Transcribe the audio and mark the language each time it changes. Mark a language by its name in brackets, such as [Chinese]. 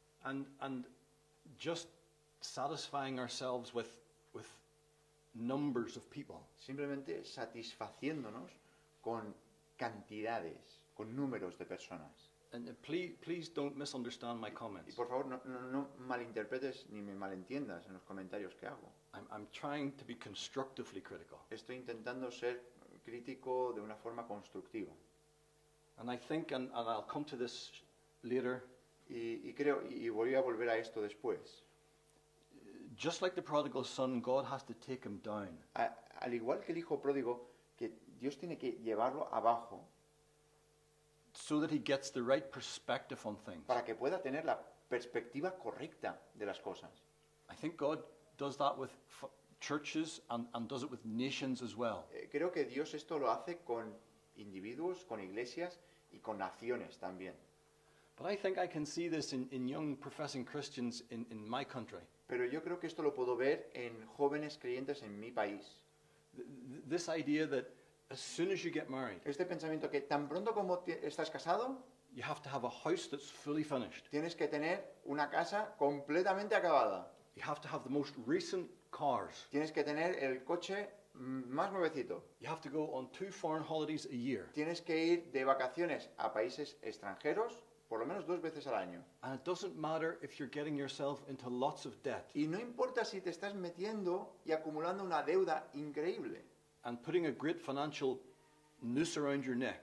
[English] and just satisfying ourselves with numbers of people. [Spanish] Simplemente satisfaciéndonos con cantidades, con números de personas. [English] And please don't misunderstand my [Spanish] Y [English] comments. [Spanish] por favor, no malinterpretes ni me malentiendas en los comentarios que hago. [English] I'm trying to be constructively critical. [Spanish] Estoy intentando ser crítico de una forma constructiva. [English] And I think, and I'll come to this later, [Spanish] Y creo, y voy a volver a esto después. [English] just like the prodigal son, God has to take him down. [Spanish] Al igual que el hijo pródigo, que Dios tiene que llevarlo abajo [English] So that he gets the right perspective on things. [Spanish] para que pueda tener la perspectiva correcta de las cosas. [English] I think God does that with churches and does it with nations as well. [Spanish] Creo que Dios esto lo hace con individuos, con iglesias y con naciones también. [English] But I think I can see this in young professing Christians in my country. [Spanish] Pero yo creo que esto lo puedo ver en jóvenes creyentes en mi país. [English] This idea that as soon as you get married, [Spanish] Este pensamiento que tan pronto como estás casado, [English] you have to have a house that's fully finished. [Spanish] tienes que tener una casa completamente acabada. [English] You have to have the most recent cars. [Spanish] Tienes que tener el coche más nuevecito. [English] You have to go on 2 foreign holidays a year. [Spanish] Tienes que ir de vacaciones a países extranjeros por lo menos 2 veces al año. [English] And it doesn't matter if you're getting yourself into lots of debt [Spanish] Y no importa si te estás metiendo y acumulando una deuda increíble [English] and putting a great financial noose around your neck.